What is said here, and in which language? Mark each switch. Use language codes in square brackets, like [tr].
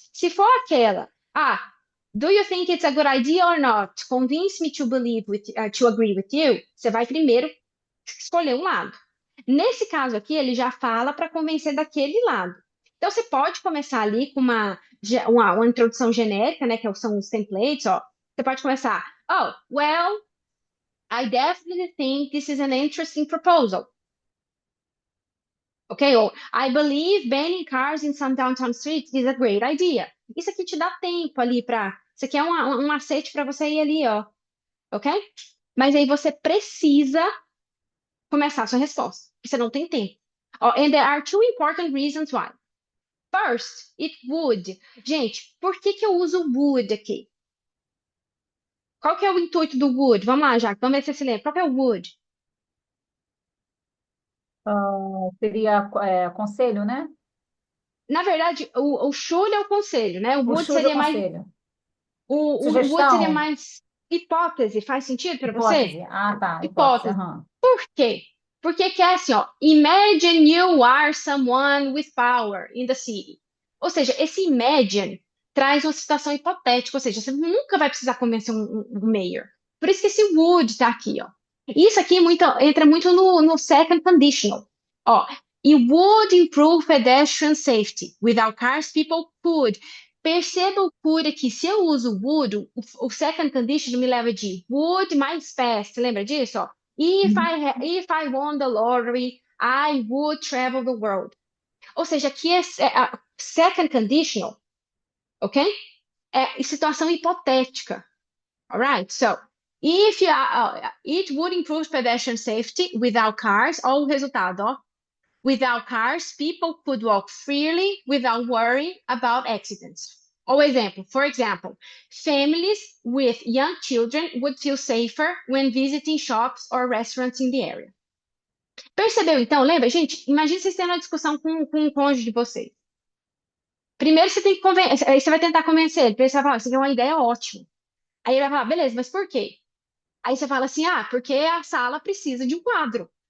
[pt] Se for aquela, [en] do you think it's a good idea or not? Convince me to to agree with you. [pt] Você vai primeiro escolher um lado. Nesse caso aqui, ele já fala para convencer daquele lado. Então, você pode começar ali com uma introdução genérica, né, que são os templates, ó. Você pode começar, [en] oh, well, I definitely think this is an interesting proposal. Ok? Ou, I believe banning cars in some downtown streets is a great idea. [pt] Isso aqui te dá tempo ali para. Isso aqui é um macete para você ir ali, ó. Ok? Mas aí você precisa começar a sua resposta. Porque você não tem tempo. [en] Oh, and there are two important reasons why. First, it would. [pt] Gente, por que que eu uso would aqui? Qual que é o intuito do would? Vamos lá, Jaque, vamos ver se você se lembra. Qual que é o would? Seria conselho, né? Na verdade, o should é o conselho, né? O O should é seria mais. conselho. O would seria Sugestão, mais hipótese. Faz sentido para você? hipótese. Ah, tá, hipótese. Hipótese. Aham. Por quê? Porque que é assim, ó. [en] Imagine you are someone with power in the city. [pt] Ou seja, esse imagine traz uma situação hipotética, ou seja, você nunca vai precisar convencer um mayor. Por isso que esse would tá aqui, ó. Isso aqui entra muito no second conditional. [en] Ó, it would improve pedestrian safety. Without cars, people could. [pt] Perceba o could aqui. Se eu uso would, o second conditional me leva de would mais past. Lembra disso? Ó? Uhum. [en] If I won the lottery, I would travel the world. [pt] Ou seja, aqui é a second conditional, ok? É situação hipotética. [en] Alright? So, it would improve pedestrian safety without cars. [pt] Olha o resultado, ó. [en] Without cars, people could walk freely without worry about accidents. [pt] Ou exemplo, [en] for example, families with young children would feel safer when visiting shops or restaurants in the area. [pt] Percebeu então? Lembra? Gente, imagine vocês tendo uma discussão com o cônjuge de vocês. Primeiro você tem que convencer, aí você vai tentar convencer ele, você vai falar, isso aqui é uma ideia ótima. Aí ele vai falar, beleza, mas por quê? Aí você fala assim, porque a sala precisa de um quadro.